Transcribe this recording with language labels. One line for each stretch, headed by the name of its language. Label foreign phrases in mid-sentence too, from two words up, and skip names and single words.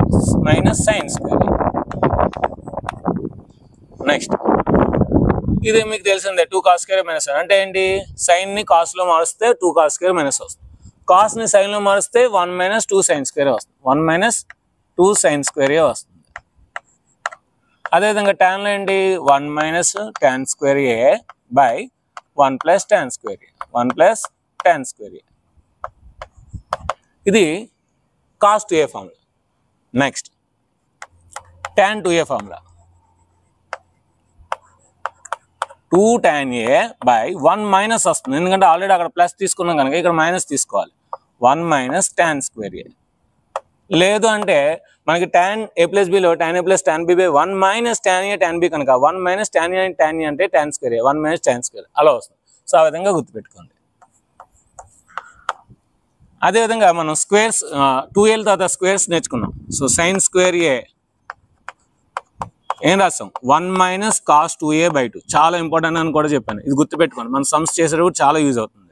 English: minus sine square A. Next
Telugu: ఇది మీకు తెలిసిందే
English: 2 cos square minus
Telugu: అంటే ఏంటి, సైన్ని కాస్లో మారిస్తే
English: 2 cos square minus
Telugu: వస్తుంది, కాస్ని సైన్లో మారిస్తే
English: 1 minus 2 sin square వస్తుంది, 1 minus 2 sin square వస్తుంది.
Telugu: అదేవిధంగా ట్యాన్లో ఏంటి
English: 1 minus tan square A by 1 plus tan square A, 1 plus tan square A. ఇది cos 2a formula. next tan 2a formula 2 tan a by 1 minus
Telugu: వస్తుంది, ఎందుకంటే ఆల్రెడీ అక్కడ ప్లస్ తీసుకున్నాం కనుక ఇక్కడ మైనస్ తీసుకోవాలి,
English: 1 minus tan square A.
Telugu: లేదు అంటే మనకి
English: tan a plus బిలో tan a plus tan b by 1 minus tan a tan b కనుక 1 minus tan a tan e అంటే tan square A, 1 minus tan square
Telugu: అలా వస్తుంది. సో ఆ విధంగా గుర్తుపెట్టుకోండి. అదేవిధంగా మనం స్క్వేర్స్ 2a తర్వాత స్క్వేర్స్ నేర్చుకున్నాం.
English: so sine square A
Telugu: ఏం రాస్తాం
English: 1 minus cos 2a by 2,
Telugu: చాలా ఇంపార్టెంట్ అని కూడా చెప్పాను, ఇది గుర్తుపెట్టుకోండి, మనం సమ్స్ చేసేటప్పుడు చాలా యూజ్ అవుతుంది.